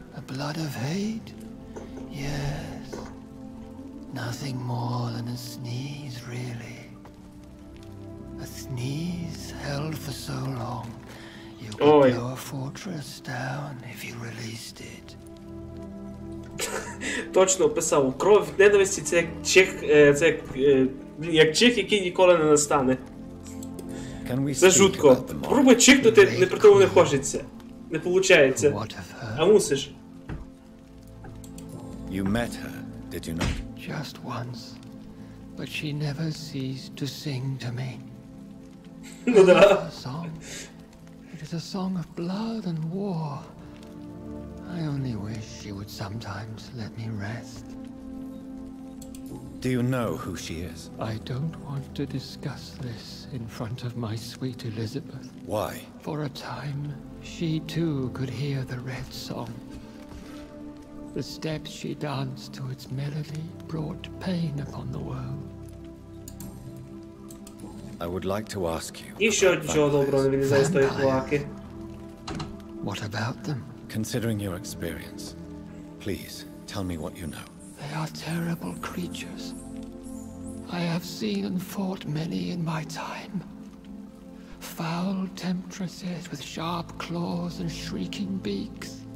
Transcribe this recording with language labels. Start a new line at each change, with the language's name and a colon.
English: The blood of hate? Yes. Nothing more than a sneeze, really. A sneeze held for so long, you could blow a fortress down if you released it.
Ukrainian: Точно описав. Кров від ненависті — це як чих, як чих, який ніколи не настане. Це жутко. Пробуй чихнути, не при тому не хочеться. Не получається. А мусиш.
English: You met her, did you not? Just once, but she never ceased to sing to me.
Ukrainian: Ну да.
English: A song. It is a song of blood and war. I only wish she would sometimes let me rest. Do you know who she is? I don't want to discuss this in front of my sweet Elizabeth. Why? For a time, she too could hear the red song. The steps she danced to its melody brought pain upon the world. I would like to ask you.
Ukrainian: І що нічого доброго не вилізає з тої клаки.
English: What about them? Considering your experience, please tell me what you know. They are terrible creatures. I have seen and fought many in my time. Foul temptresses with sharp claws and shrieking beaks.